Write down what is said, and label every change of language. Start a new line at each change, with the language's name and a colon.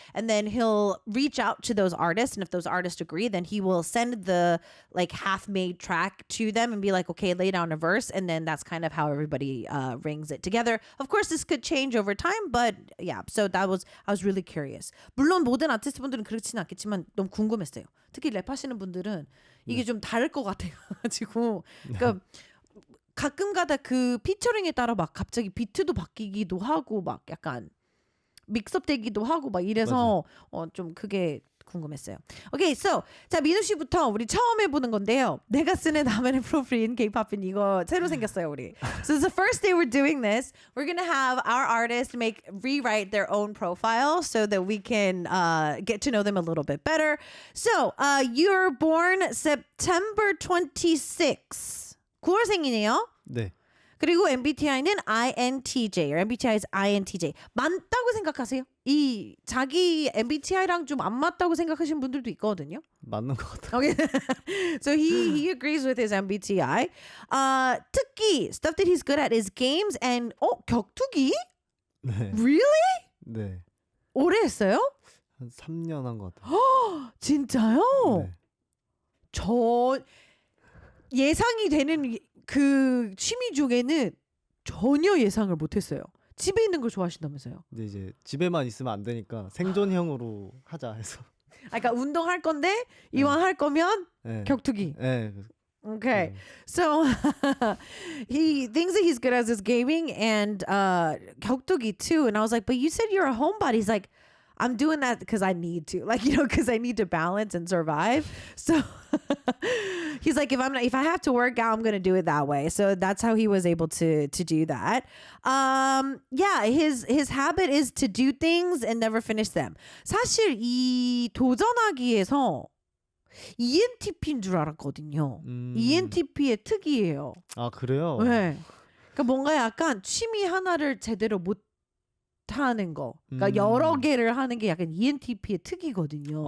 English: And then he'll reach out to those artists. And if those artists agree, then he will send the like half-made track to them and be like, okay, lay down a verse. And then that's kind of how everybody rings it together. Of course, this could change over time. But yeah, so I was really curious.
Korean: 물론 모든 아티스트분들은 그렇진 않겠지만 너무 궁금했어요. 특히 랩하시는 분들은 이게 좀 다를 것 같아가지고 그러니까 가끔가다 그 피처링에 따라 막 갑자기 비트도 바뀌기도 하고 막 약간 믹스업되기도 하고 막 이래서 좀 그게 궁금했어요.
English: Okay, so
Korean: 자 민우 씨부터 우리 처음 해보는 건데요. 내가 쓰는 나만의 프로필인 K-pop인 이거 새로 생겼어요 우리.
English: So it's the first day we're doing this. We're gonna have our artists rewrite their own profile so that we can get to know them a little bit better. So you're born September 26.
Korean: 9월생이네요. 네. 그리고 MBTI는 INTJ.
English: MBTI is INTJ.
Korean: 맞다고 생각하세요? 이 자기 MBTI랑 좀 안 맞다고 생각하시는 분들도 있거든요. 맞는 것 같아요.
English: Okay. So he agrees with his MBTI. 특기 stuff that he's good at is games and 격투기?
Korean: 네.
English: Really?
Korean: 네. 오래 했어요? 한 3년 한 것 같아요. 진짜요? 네. 저 예상이 되는 그 취미 중에는 전혀 예상을 못했어요. 집에 있는 걸 좋아하신다면서요? 근데 이제 집에만 있으면 안 되니까 생존형으로 하자 해서. 그러니까 운동할 건데 이왕 할 거면 네. 격투기. 네.
English: Okay. So he thinks that he's good at his gaming and 격투기 too. And I was like, but you said you're a homebody. He's like, I'm doing that because I need to, like, because I need to balance and survive. So he's like, if I have to work out, I'm gonna do it that way. So that's how he was able to do that. Yeah, his habit is to do things and never finish them.
Korean: 사실 이 도전하기에서 ENTP인 줄 알았거든요. ENTP의 특이에요. 아 그래요? 네. 그러니까 뭔가 약간 취미 하나를 제대로 못 하는 거. 그러니까 여러 개를 하는 게 약간 ENTP의 특이거든요.